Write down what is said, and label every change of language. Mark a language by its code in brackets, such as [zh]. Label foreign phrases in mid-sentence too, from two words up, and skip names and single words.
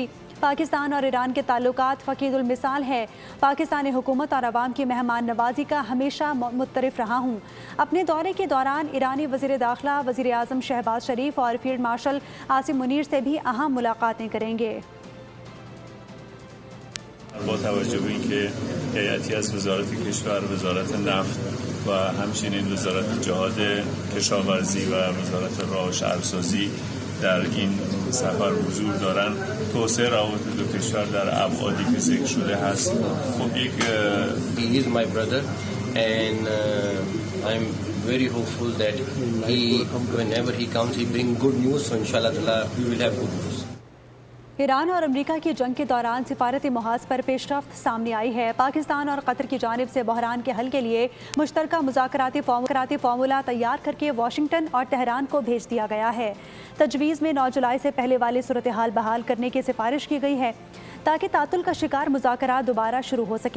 [ur] پاکستان اور ایران کے تعلقات فقید المثال ہے۔ پاکستانی حکومت اور عوام کی مہمان نوازی کا ہمیشہ مترف رہا ہوں۔ اپنے دورے کے دوران ایرانی وزیر داخلہ وزیر اعظم شہباز شریف اور فیلڈ مارشل عاصم منیر سے بھی اہم ملاقاتیں کریں گے۔ [fa] با توجه به اینکه هیئتی از وزارت کشور، وزارت نفت و همچنین وزارت جهاد کشاورزی و وزارت راه و شهرسازی در این سفر حضور دارن، توسعه روابط دو کشور در ابعادی که ذکر شده هست. خب یک [en] He is my brother and I'm very hopeful that whenever he comes he bring good news, so inshallah we will have good news. [ur] ایران اور امریکہ کی جنگ کے دوران سفارتی محاذ پر پیش رفت سامنے آئی ہے۔ پاکستان اور قطر کی جانب سے بحران کے حل کے لیے مشترکہ مذاکراتی فارمولہ تیار کر کے واشنگٹن اور تہران کو بھیج دیا گیا ہے۔ تجویز میں 9 جولائی سے پہلے والی صورتحال بحال کرنے کی سفارش کی گئی ہے تاکہ تعطل کا شکار مذاکرات دوبارہ شروع ہو سکیں۔